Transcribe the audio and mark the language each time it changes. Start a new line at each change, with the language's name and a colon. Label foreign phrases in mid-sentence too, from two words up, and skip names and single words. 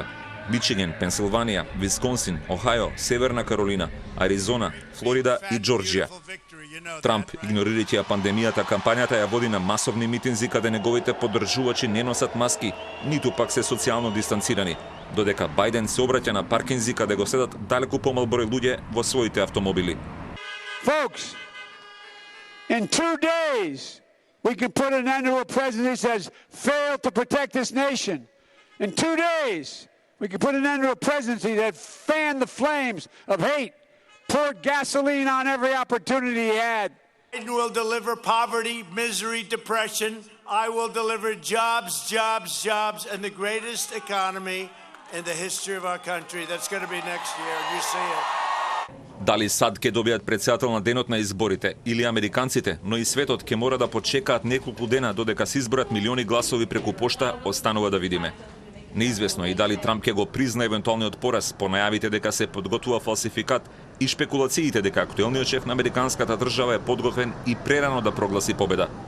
Macedonian: Мичиген, Пенсилванија, Висконсин, Охајо, Северна Каролина, Аризона, Флорида и Џорџија. Трамп, игнорирајќи ја пандемијата, кампањата ја води на масовни митинзи каде неговите поддржувачи не носат маски, ниту пак се социјално дистанцирани, додека Бајден се обраќа на паркинзи каде го седат далеку помал број луѓе во своите автомобили.
English: Folks, in 2 days we can put an end to a president that has failed to protect this nation. In 2 days we can put an end to a presidency that fanned the flames of hate, poured gasoline on every opportunity he had. Biden will deliver poverty, misery, depression. I will deliver jobs, jobs, jobs, and the greatest economy in the history of our country. That's going to be next year. You see it.
Macedonian: Дали САД ќе добијат председател на денот на изборите или американците, но и светот ќе мора да почекаат неколку дена додека се изборат милиони гласови преку пошта, останува да видиме. Неизвестно е и дали Трамп ќе го призна евентуалниот пораз по најавите дека се подготвува фалсификат и шпекулациите дека актуелниот шеф на американската држава е подготвен и прерано да прогласи победа.